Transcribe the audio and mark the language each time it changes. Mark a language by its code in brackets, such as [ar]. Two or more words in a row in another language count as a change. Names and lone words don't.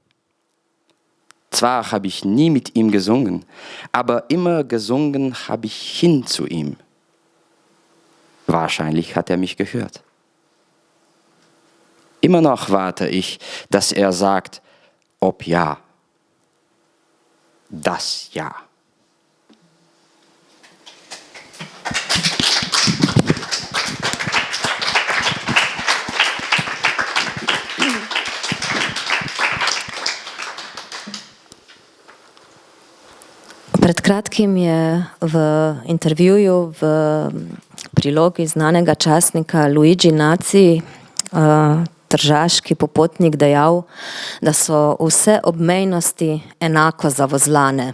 [de] Zwar habe ich nie mit ihm gesungen, aber immer gesungen habe ich hin zu ihm. Wahrscheinlich hat er mich gehört. Immer noch warte ich, dass er sagt, ob ja. Das Ja. [sl] Pred kratkim je v intervjuju v prilogi znanega časnika Luigi Naci tržaški popotnik dejal, da so vse obmejnosti enako zavozlane.